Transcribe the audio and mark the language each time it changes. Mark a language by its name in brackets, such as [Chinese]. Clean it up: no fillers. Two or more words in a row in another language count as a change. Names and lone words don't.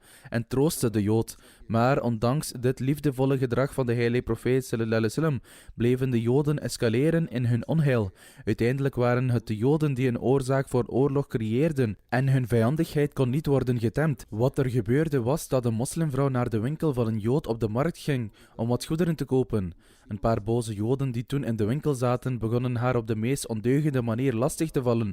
[Dutch] en troostte de Jood. Maar ondanks dit liefdevolle gedrag van de heilige profeet [Arabic] صلى الله عليه وسلم [Dutch] bleven de Joden escaleren in hun onheil. Uiteindelijk waren het de Joden die een oorzaak voor oorlog creëerden en hun vijandigheid kon niet worden getemd. Wat er gebeurde was dat een moslimvrouw naar de winkel van een Jood op de markt ging om wat goederen te kopen. Een paar boze Joden die toen in de winkel zaten begonnen haar op de meest ondeugende manier lastig te vallen.